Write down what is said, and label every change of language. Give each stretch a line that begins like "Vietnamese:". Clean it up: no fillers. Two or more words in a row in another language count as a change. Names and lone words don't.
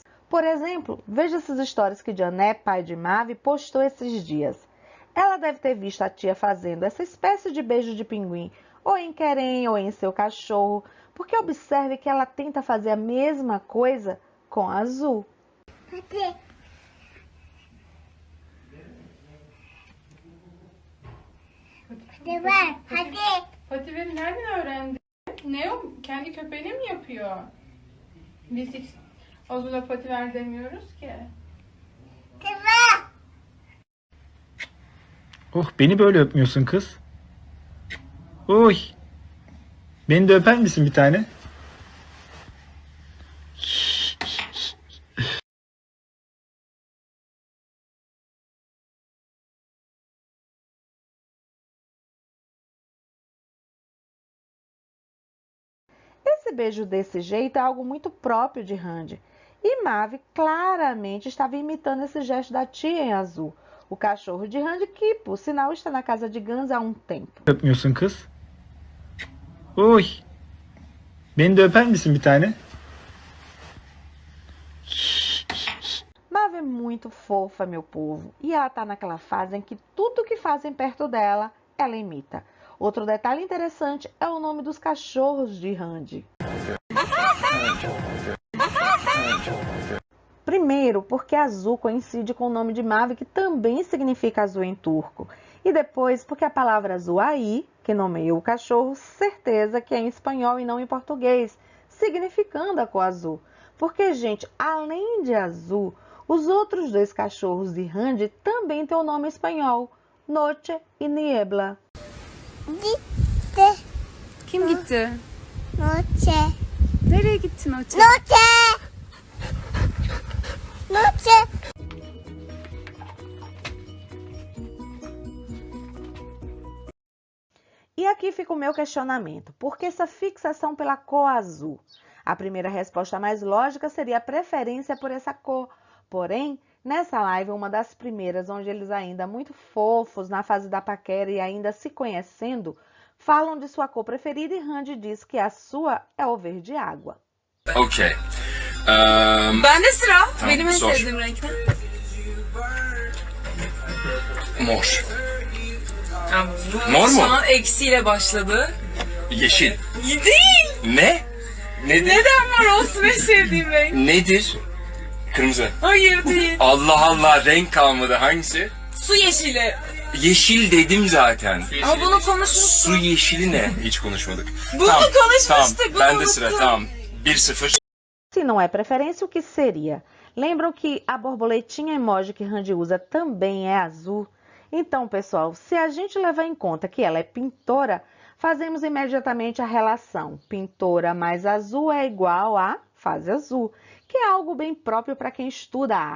Portuguese: Por exemplo, veja essas histórias que Jané, pai de Mavi, postou esses dias. Ela deve ter visto a tia fazendo essa espécie de beijo de pinguim, ou em Kerem, ou em seu cachorro, porque observe que ela tenta fazer a mesma coisa com a Azul.
Turkish: Hadi. Pati ver nereden öğrendi? Ne o? Kendi köpeğine mi yapıyor? Biz hiç Ozul'a pati ver demiyoruz ki. Oh, beni böyle öpmüyorsun kız. Oy. Beni de öper misin bir tane?
Portuguese: Esse beijo desse jeito é algo muito próprio de Hande. E Mavi claramente estava imitando esse gesto da tia em azul, o cachorro de Hande que, por sinal, está na casa de Gans há um tempo.
Turkish: Öpmüyorsun kız. Oy. Beni de öper misin bir tane?
Portuguese: Mavi é muito fofa, meu povo, e ela está naquela fase em que tudo que fazem perto dela, ela imita. Outro detalhe interessante é o nome dos cachorros de Hande. Primeiro, porque azul coincide com o nome de Mavi, que também significa azul em turco. E depois, porque a palavra Azuaí, que nomeia o cachorro, certeza que é em espanhol e não em português, significando a cor azul. Porque, gente, além de azul, os outros dois cachorros de Hande também têm o nome espanhol, Noche e Niebla.
Turkish: Gitti. Kim gitti? Noche. Nereye gitti Noche? Noche. Noche.
Portuguese: E aqui fica o meu questionamento. Por que essa fixação pela cor azul? A primeira resposta mais lógica seria a preferência por essa cor. Porém, nessa live, uma das primeiras, onde eles ainda muito fofos, na fase da paquera e ainda se conhecendo, falam de sua cor preferida e Hande diz que a sua é o verde água.
Turkish: Okay. Bende sıra. Tamam, Benim en sor. sevdiğim renk ne? Mor. Ya bu Mor mu? şu an eksiyle başladı. Yeşil. Değil. Ne? Nedir? Neden mor olsun en sevdiğim renk? Nedir? Kırmızı. Hayır değil. Allah Allah, renk kalmadı. Hangisi? Su yeşili. Yeşil dedim zaten. Ama bunu konuşmuştuk. Su yeşili ne? Hiç konuşmadık. Bunu konuşmuştuk. Tamam. Bende sıra. Tamam. 1-0.
Portuguese: Se não é preferência, o que seria? Lembram que a borboletinha emoji que Randy usa também é azul? Então, pessoal, se a gente levar em conta que ela é pintora, fazemos imediatamente a relação. Pintora mais azul é igual a fase azul, que é algo bem próprio para quem estuda artes.